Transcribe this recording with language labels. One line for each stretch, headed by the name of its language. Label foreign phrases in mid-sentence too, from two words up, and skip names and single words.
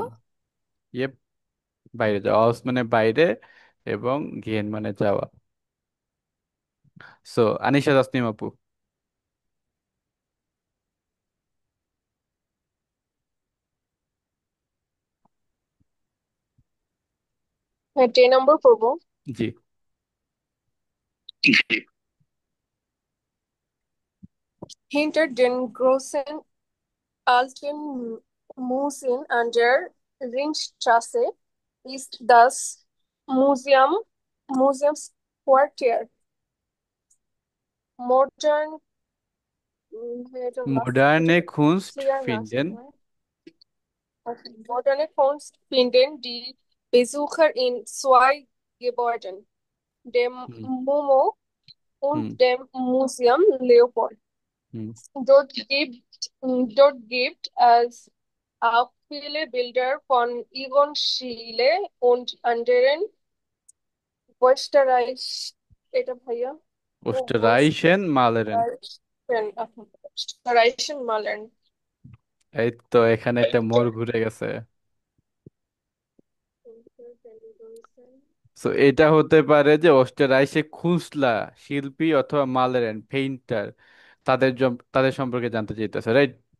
Bangla: ইয়েপ, বাইরে যাওয়া। আউস মানে বাইরে এবং গেহেন মানে যাওয়া। সো আনিশা তাসনিম আপু। হ্যাঁ, 10 নম্বর পড়বো। জি।
German: Hinter den großen alten Museen an der Ringstraße ist das Museumsquartier. Modern,
Bangla: এটা last
German: মডার্নে
Bangla: এটা
German: খুনস্ট
Bangla: clear না ফিন্ডেন। আসলে। Okay.
German: Moderne Kunst finden die Besucher in zwei Gebäuden, dem
Bangla: হুম
German: MoMA
Bangla: হুম
German: und dem Museum Leopold.
Bangla: হুম
German: Dort gibt es auch viele Bilder von Yvonne Schiele und anderen Österreich,
Bangla: এটা ভাইয়া,
German: Österreichischen Malern. Österreichischen Malern.
Bangla: এই তো এখানে একটা মোড় ঘুরে গেছে। সো এটা হতে পারে যে অস্ট্রাইশে খুসলা শিল্পী অথবা মালেরেন পেইন্টার, তাদের সম্পর্কে জানতে চাইতেছে, রাইট?